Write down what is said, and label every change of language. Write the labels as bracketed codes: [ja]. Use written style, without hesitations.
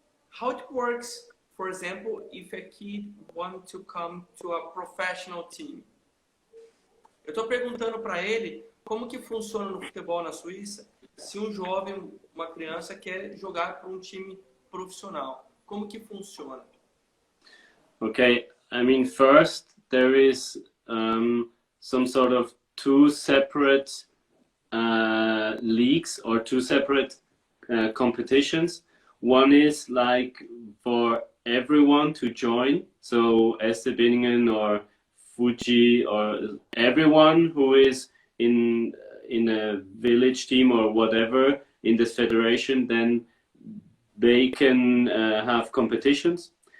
[en] How it works, for example, if a kid wants to come to a professional team. [pt] Eu estou perguntando para ele como que funciona no futebol na Suíça se um jovem, uma criança quer jogar para um time profissional. Como que funciona? [en] Okay, I mean, first there is some sort of two separate leagues or two separate competitions. One is like for everyone to join, so SC Binningen or Fuji or everyone who is in a village team or whatever in this federation, then they can have competitions.